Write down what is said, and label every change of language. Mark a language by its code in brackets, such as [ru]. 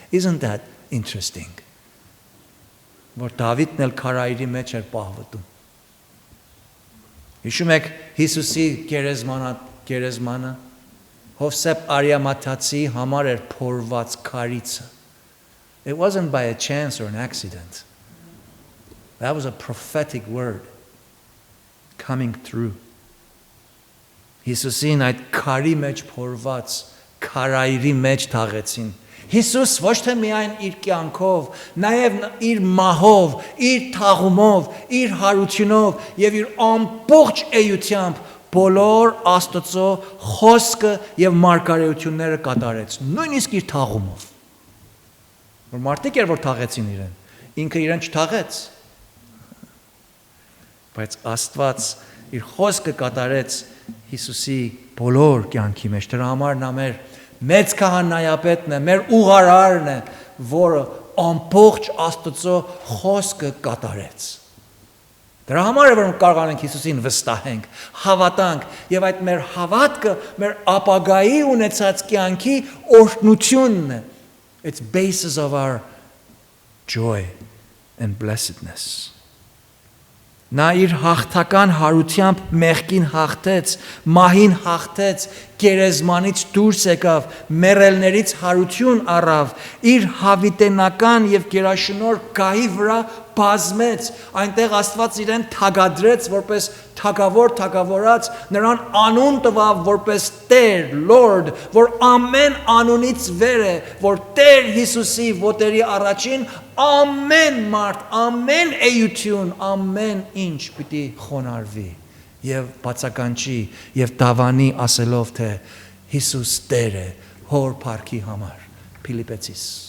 [en] Isn't that interesting? [hy] Որ Դավիթն էլ քարայրի մեջ էր պահվտում։ Հիշում եք Հիսուսի գերեզմանը Հովսեփ Արիամաթացի համար էր փորված քարիցը. [en] It wasn't by a chance or an accident. That was a prophetic word coming through. [hy] Հիսուսին այդ քարի մեջ փորված քարայրի մեջ թաղեցին. Հիսուս ոչ թե միայն իր կյանքով, նաև իր մահով, իր թաղումով, իր հարությունով եւ իր ամբողջ էությամբ բոլոր Աստծո խոսքը եւ մարգարեությունները կատարեց, նույնիսկ իր թաղումով։ Որ մարդիկ էր որ թաղեցին իրեն, ինքը իրեն չթաղեց։ Բայց Աստված իր խոսքը կատարեց Հիսուսի բոլոր կյանքի մեջ։ Դրա համար նա մեծ քահանայապետն է, մեր ուղարարն է, որը ամբողջ Աստծո խոսքը կատարեց։ Դրա համար է որ կարողանանք Հիսուսին վստահենք, հավատանք եւ այդ մեր հավատքը մեր ապագայի ունեցած կյանքի օրհնությունն է. [en] It's basis of our joy and blessedness. [hy] Նա իր հաղթական հարությամբ մեղքին հաղթեց, մահին հաղթեց, գերեզմանից դուրս եկավ, մեռելներից հարություն առավ, իր հավիտենական եւ գերաշնորհ գահի վրա բազմեց, այնտեղ Աստված իրեն թագադրեց որպես թագավորած, նրան անուն տվավ որպես Տեր, Lord, որ ամեն անունից վեր է, որ Տեր Հիսուսի ոտերի առաջին ամեն մարդ, ամեն էություն, ամեն ինչ պիտի խոնարհվի եւ բացականչի եւ դավանի ասելով թե Հիսուս Տեր է հոր փառքի համար Փիլիպեցիս